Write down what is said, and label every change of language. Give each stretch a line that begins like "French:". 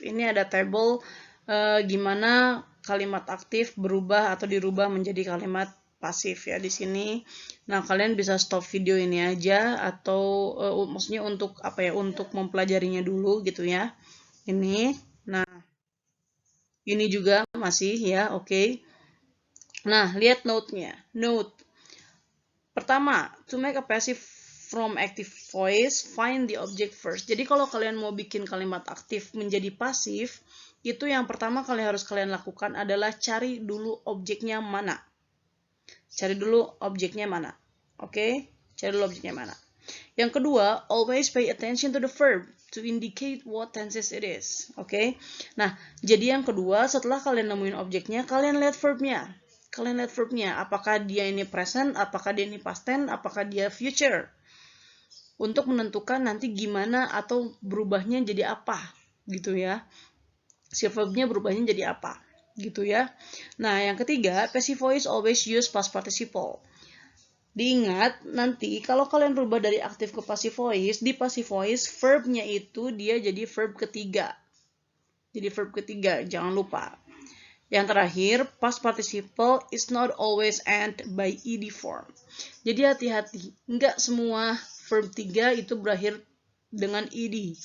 Indonesian: Ini ada table gimana kalimat aktif berubah atau dirubah menjadi kalimat pasif ya di sini. Nah, kalian bisa stop video ini aja atau maksudnya untuk apa ya? Untuk mempelajarinya dulu gitu ya. Ini. Nah, ini juga masih ya, oke. Nah, lihat note-nya. Note. Pertama,
English: to make a passive from active voice, find the object first.
Indonesian: Jadi kalau kalian mau bikin kalimat aktif menjadi pasif, itu yang pertama kalian lakukan adalah cari dulu objeknya mana. Cari dulu objeknya mana. Oke? Cari dulu objeknya mana. Yang kedua,
English: always pay attention to the verb to indicate what tenses it is. Oke?
Indonesian: Nah, jadi yang kedua, setelah kalian nemuin objeknya, kalian lihat verbnya. Apakah dia ini present, apakah dia ini past tense, apakah dia future. Untuk menentukan nanti gimana atau berubahnya jadi apa, gitu ya. Si verbnya berubahnya jadi apa, gitu ya. Nah, yang ketiga,
English: passive voice always use past participle.
Indonesian: Diingat, nanti kalau kalian berubah dari aktif ke passive voice, di passive voice, verbnya itu dia jadi verb ketiga. Jangan lupa. Yang terakhir,
English: past participle is not always end by ed form.
Indonesian: Jadi hati-hati, nggak semua verb 3 itu berakhir dengan ed.